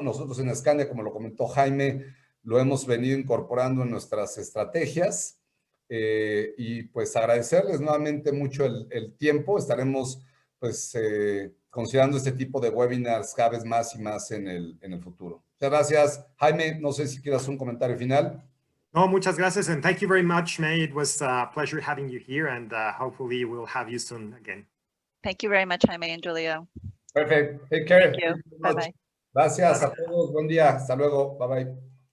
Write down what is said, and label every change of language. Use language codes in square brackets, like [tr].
[es] Nosotros en Skandia, como lo comentó Jaime, lo hemos venido incorporando en nuestras estrategias y pues agradecerles nuevamente mucho el tiempo. Estaremos pues considerando este tipo de webinars cada vez más y más en el futuro. Muchas gracias. Jaime, no sé si quieras un comentario final. No, muchas gracias, [en] and thank you very much, May. It was a pleasure having you here, and hopefully we'll have you soon again. Thank you very much, Jaime and Julio. Perfect. Take care. Thank you. Bye-bye. [es] Gracias a todos. Buen día. Hasta luego. Bye bye.